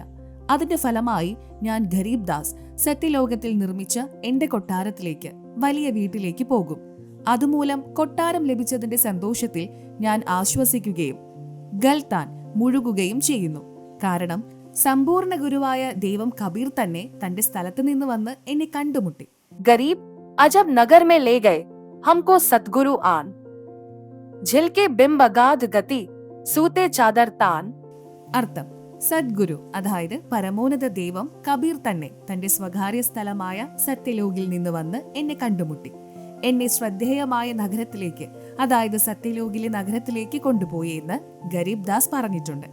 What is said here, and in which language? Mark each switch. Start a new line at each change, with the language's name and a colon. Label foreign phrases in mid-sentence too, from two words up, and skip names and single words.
Malayalam: അതിന്റെ ഫലമായി ഞാൻ ഗരീബ് ദാസ് സത്യലോകത്തിൽ നിർമ്മിച്ച എന്റെ കൊട്ടാരത്തിലേക്ക്, വലിയ വീട്ടിലേക്ക് പോകും. അതുമൂലം കൊട്ടാരം ലഭിച്ചതിന്റെ സന്തോഷത്തിൽ ഞാൻ ആശ്വസിക്കുകയും ഗൽത്താൻ മുഴുകുകയും ചെയ്യുന്നു. കാരണം സമ്പൂർണ്ണ ഗുരുവായ ദൈവം കബീർ തന്നെ തന്റെ സ്ഥലത്ത് നിന്ന് വന്ന് എന്നെ കണ്ടുമുട്ടി.
Hindi: गरीब अजब नगर में ले गए हमको सतगुरु आन. झिलके बिंब अगाध गति सूते चादर तान.
Malayalam: അർത്ഥം: സദ്ഗുരു, അതായത് പരമോന്നത ദൈവം കബീർ തന്നെ തന്റെ സ്വകാര്യ സ്ഥലമായ സത്യലോകിൽ നിന്ന് വന്ന് എന്നെ കണ്ടുമുട്ടി. എന്നെ ശ്രദ്ധേയമായ നഗരത്തിലേക്ക്, അതായത് സത്യലോകിലെ നഗരത്തിലേക്ക് കൊണ്ടുപോയി എന്ന് ഗരീബ് ദാസ് പറഞ്ഞിട്ടുണ്ട്.